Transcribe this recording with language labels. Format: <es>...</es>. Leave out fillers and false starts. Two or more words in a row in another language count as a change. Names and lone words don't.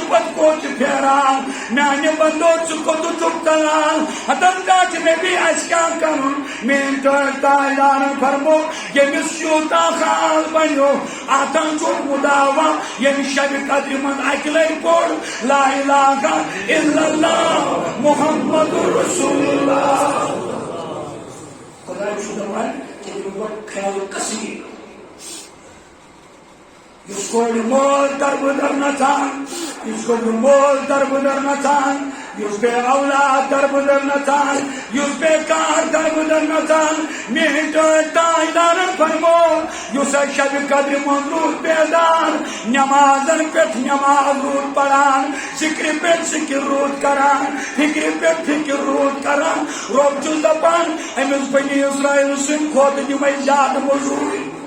<ks>پتہٕ کوچہِ پھیران میٛانہِ بندو ژٕ کوٚت چھُکھ ژلان کیٛاہ چھُ نبی اَسہِ کیٛاہ کرُن میٛٲنۍ تاجدارن فرمو ییٚمِس یوٗتاہ حال بنیو اتھن چھُ مُداوا ییٚمہِ شبِ قدرِ منٛز اکہِ لٹہِ پوٚر</ks> <ar>لا الہ الا اللہ محمد رسول اللہ</ar> <ks>خدا چھُ دپان خیال کثیٖر یُس کورِ مول دربٕدر نژان یُس کورِ مول دربٕدر نژان یُس بے اولاد دربٕدر نژان یُس بیکار دربٕدر نژان میٛٲنۍ تاجدارن فرمو یُس اَسہِ شبِ قدرِ منٛز روٗد بیدار نٮ۪مازن پٮ۪ٹھ نٮ۪ماز روٗد پران ذِکرِ پٮ۪ٹھ ذِکِر روٗد کران فِکرِ پٮ۪ٹھ فِکِر روٗد کران رۄب چھُس دپان أمِس بنی اسرائیل سٕنٛدۍ کھۄتہٕ دِمے زیادٕ موٚزوٗرۍ</ks>